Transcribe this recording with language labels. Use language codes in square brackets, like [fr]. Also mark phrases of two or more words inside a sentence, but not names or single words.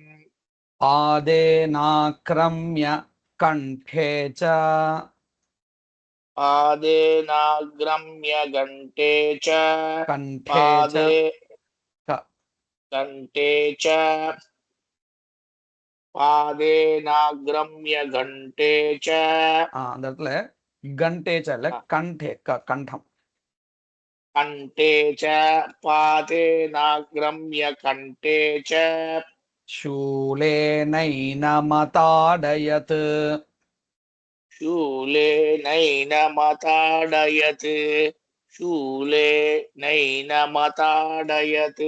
[sa] पादेनाक्रम्य कण्ठे च पादेनाग्रम्य घण्टे च कण्ठे च पादे क- घण्टे च पादेनाग्रम्य घण्टे च [ta] அந்த இடத்துல [sa] कण्ठे च [ta] இல்ல கண்டே கண்டம் [sa] कण्ठे च पादेनाग्रम्य कण्ठे च शूलेनैनमताडयत् शूलेनैनमताडयत् शूलेनैनमताडयत्